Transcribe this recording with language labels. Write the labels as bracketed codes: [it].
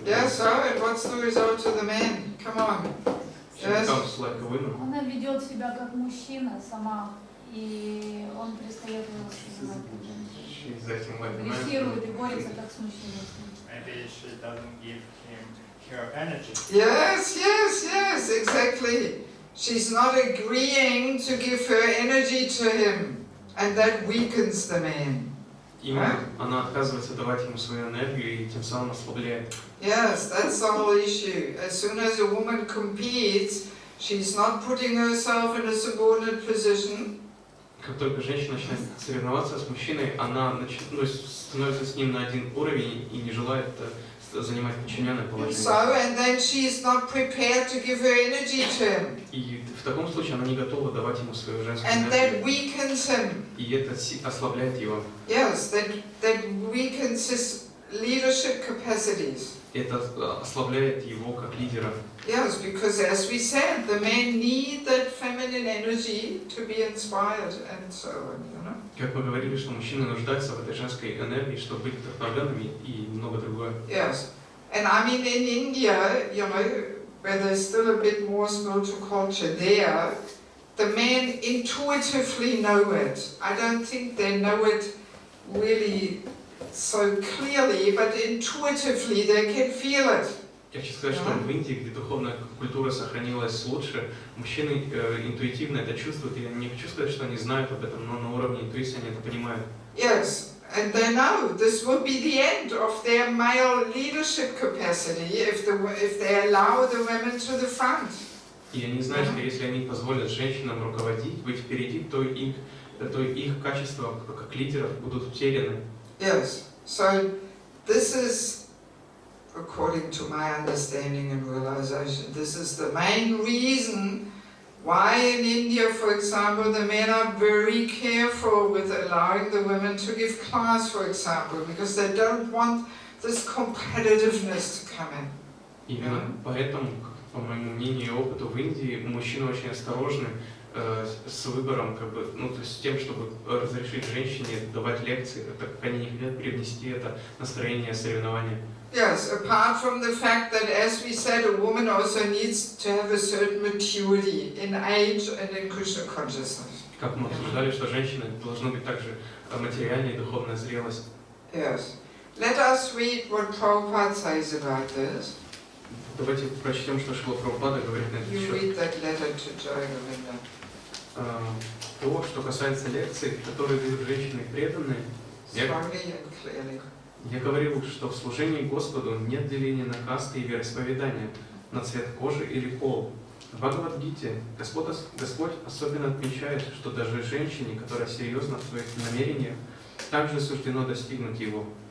[en] Yes, so, and what's the result to the men? Come on. She Yes. becomes like a woman. [ru] Она ведет себя как мужчина сама, и он перестает его воспринимать как женщину. [en] She's acting like a man. [ru] Агрессирует и борется как с мужчиной. [en] Maybe she doesn't give him her energy. Yes, yes, yes, exactly. She's not agreeing to give her energy to him, and that weakens the man. [ru] Именно она отказывается давать ему свою энергию и тем самым ослабляет. [en] Yes, that's the whole issue. As soon as a woman competes, she's not putting herself in a subordinate position. [ru] Как только женщина начинает соревноваться с мужчиной, она становится с ним на один уровень и не желает занимать подчиненное положение. [en] So, and then she's not prepared to give her energy to him. [ru] И в таком случае она не готова давать ему свою женскую [en] And that [ru] энергию. [en] weakens him. [ru] И это ослабляет его. [en] Yes, that weakens his leadership capacities. [ru] Это ослабляет его как лидера. [en] Yes, because as we said, the men need that feminine energy to be inspired and so on, you know. [ru] Как мы говорили, что мужчины нуждаются в этой женской энергии, чтобы быть вдохновленными и много другое. [en] Yes, and I mean in India, you know, where there's still a bit more spiritual culture there, the men intuitively know it. I don't think they know it really so clearly, but intuitively they can feel it. [ru] Я хочу сказать, что в Индии, где духовная культура сохранилась лучше, мужчины интуитивно это чувствуют, и не хочу сказать, что они знают об этом, но на уровне интуиции они это понимают. [en] Yes, and they know this will be the end of their male leadership capacity if they allow the women to the front. [ru] И они знают, что если они позволят женщинам руководить, быть впереди, то их качества как лидеров будут утеряны. [en] Yes, so this is, according to my understanding and realization, this is the main reason why in India, for example, the men are very careful with allowing the women to give class, for example, because they don't want this competitiveness to come in. [ru] Именно поэтому, по моему мнению и опыту, в Индии мужчины очень осторожны с выбором, то есть с тем, чтобы разрешить женщине давать лекции, так как они не хотят привнести это настроение соревнования. [en] Yes, apart from the fact that, as we said, a woman also needs to have a certain maturity in age and in Krishna consciousness. [ru] Как мы обсуждали, что женщины должны быть также материальная и духовная зрелость. [en] Yes. Let us read what Prabhupada says about this. [ru] Давайте прочтем, что Шрила Прабхупада говорит на этот [en] You [ru] счет. [en] read that letter to Joy Govinda. [ru] То, что касается лекций, которые дают женщины преданные, [en] Strongly and clearly. [ru] я говорил, что в служении Господу нет деления на касты и вероисповедания, на цвет кожи или пол. В Бхагавад-гите Господь особенно отмечает, что даже женщине, которая серьезна в своих намерениях, также суждено достигнуть его.